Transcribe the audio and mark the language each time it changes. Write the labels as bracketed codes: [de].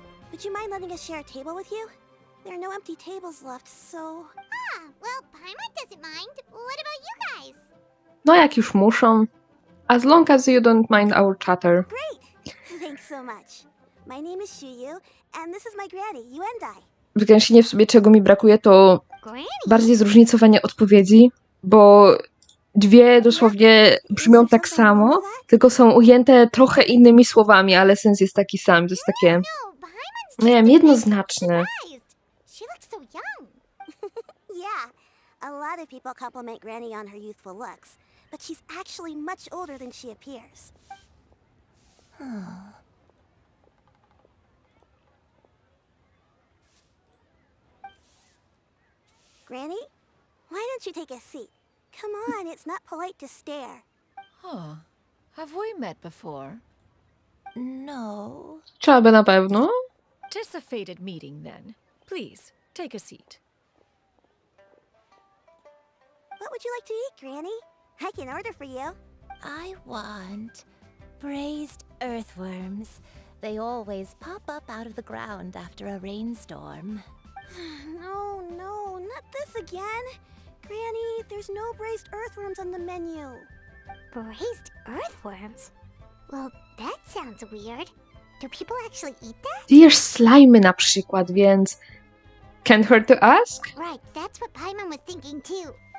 [en] Would you mind letting us share a table with you? There are no empty tables left, so... well, Paimon doesn't mind. What about you guys? [pl] No jak już muszą. [en] As long as you don't mind our chatter. Great! Thanks so much. My name is Shuyu, and this is my granny, Yuendai. [pl] W Genshinie w sobie czego mi brakuje to bardziej zróżnicowanie odpowiedzi, bo dwie dosłownie brzmią tak samo, tylko są ujęte trochę innymi słowami, ale sens jest taki sam. To jest takie, nie wiem, jednoznaczne. [en] She looks so young. Yeah, a lot of people compliment Granny on her youthful looks, but she's actually much older than she appears. Granny, why don't you take a seat? Come on, it's not polite to stare. Huh. Have we met before? No. [pl] Trzeba by na pewno. [en] 'Tis a fated meeting, then. Please, take a seat. What would you like to eat, Granny? I can order for you. I want braised earthworms. They always pop up out of the ground after a rainstorm. No, not this again. Granny, there's no braised earthworms on the menu. Braised earthworms? Well, that sounds weird. Do people actually eat that? [pl] Jesz slajmy na przykład, więc... [en] Can't hurt to ask? Right, that's what Paimon was thinking too.